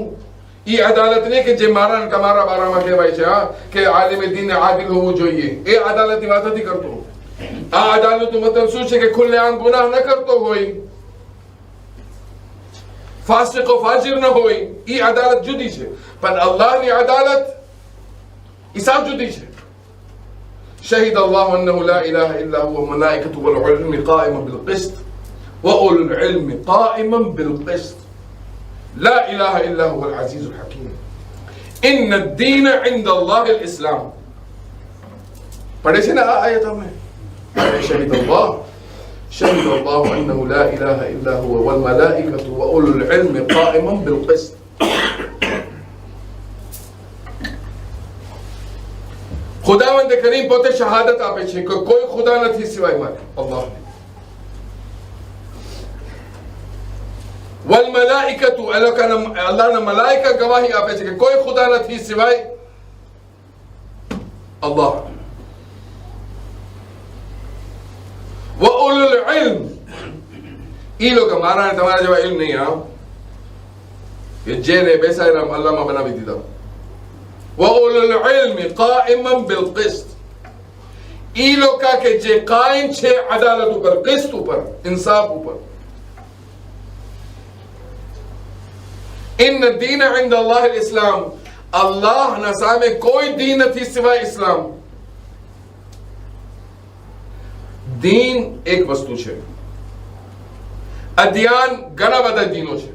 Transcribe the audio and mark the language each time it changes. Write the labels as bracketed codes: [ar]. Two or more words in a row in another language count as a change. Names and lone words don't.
[gu] એ અદાલત ને કે જે મારા ને તમારા બારામાં કહેવાય છે કે આલિમ દીન આદિલ હોવું જોઈએ, એ અદાલતની વાત નથી કરતો. આ અદાલતનો મતલબ શું છે કે ખુલ્લેઆમ ગુનાહ ન કરતો હોય, ફાસિક ફાજિર ન હોય, એ અદાલત જુદી છે. પણ અલ્લાહની અદાલત હિસાબ જુદી છે. [ar] شهد الله أنه لا إله إلا هو وملائكته والعلم قائما بالقسط وأولو العلم قائما بالقسط لا إله إلا هو العزيز الحكيم إن الدين عند الله الإسلام. [hi] पढ़े से ना आयत हमने [ar] شهد الله أنه لا إله إلا هو والملائكة وأولو العلم قائما بالقسط. [gu] ખુદાવંદ કરીમ પોતે શહાદત આપે છે કે કોઈ ખુદા નથી સિવાય મારે, અલ્લાહ. [ar] والملائكة, [gu] અલ્લાહના મલાઇકા ગવાહી આપે છે કે કોઈ ખુદા નથી સિવાય અલ્લાહ. [ar] وأولو العلم, [gu] ઈ લોકો મારા તમારા જેવા ઇલ્મ નહીં, હા, કે જેને બેસાડીને અલ્લાહમાં બનાવી દીધા. [ar] وَأُولُو الْعِلْمِ قَائِمًا بِالْقِسْطِ, [gu] ઈ લોકો કે જે કાયમ છે અદાલત ઉપર, કિસ્ત ઉપર, ઇન્સાફ ઉપર. [ar] إن الدين عند الله الإسلام, [gu] અલ્લાહના સામે કોઈ દીન નથી સિવાય ઇસ્લામ. દીન એક વસ્તુ છે, અધ્યાન ઘણા બધા દીનો છે.